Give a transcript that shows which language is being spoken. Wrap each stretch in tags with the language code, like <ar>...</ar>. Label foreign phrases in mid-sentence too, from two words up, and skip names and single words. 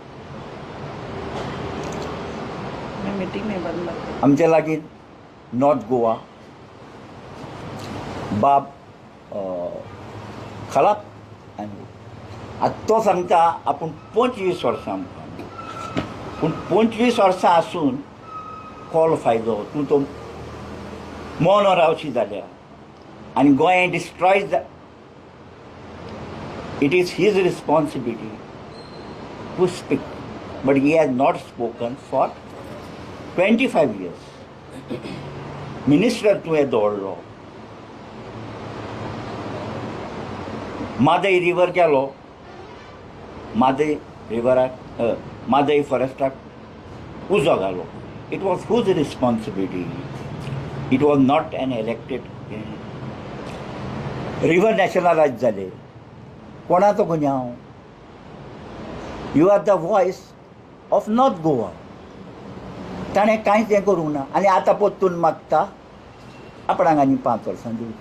<kok>आमचे लागीं नॉर्थ गोवा बाब खलाप आनी आतां तो सांगता आपूण 25 वर्सां म्हणटा. पूण 25 वर्सां आसून कोलो फायदो. तूं तो मोनो रावची जाल्या आनी गोंय</kok> <en>destroy it is his responsibility to speak. But he has not spoken for 25 years.</en> <kok>मिनिस्टर तुवें दवरलो. मादय रिवर गेलो. मादय रिवराक मादय फॉरेस्टाक उजो घालो.</kok> <en>It was whose responsibility. It was not an elected.</en> <kok>रिवर नॅशनलायज जाले. कोणाचो गुन्यांव?</kok> <en>You are the voice of North Goa.</en> <kok>ताणें कांयच हें करूंक ना आनी आतां परतून मागता आपणाक आनी 5 वर्सां दिवची.</kok>